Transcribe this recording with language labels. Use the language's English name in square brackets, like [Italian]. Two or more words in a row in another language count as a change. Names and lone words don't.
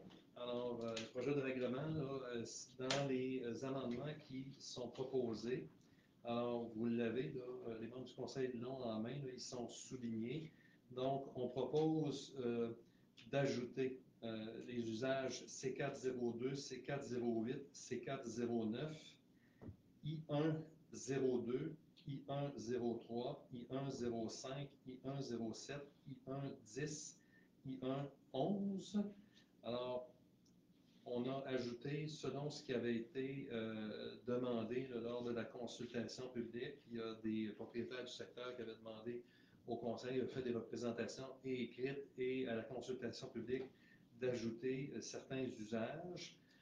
[French] Alors, le projet de règlement, là, dans les amendements qui sont proposés, alors, vous l'avez, là, les membres du conseil l'ont en main, là, ils sont soulignés. Donc, on propose d'ajouter les usages C402, C408, C409, I102, I103, I105, I107, I110, I111. Alors, on a ajouté, selon ce qui avait été demandé là, lors de la consultation publique, il y a des propriétaires du secteur qui avaient demandé au conseil, fait des représentations écrites et à la consultation publique d'ajouter certains usages.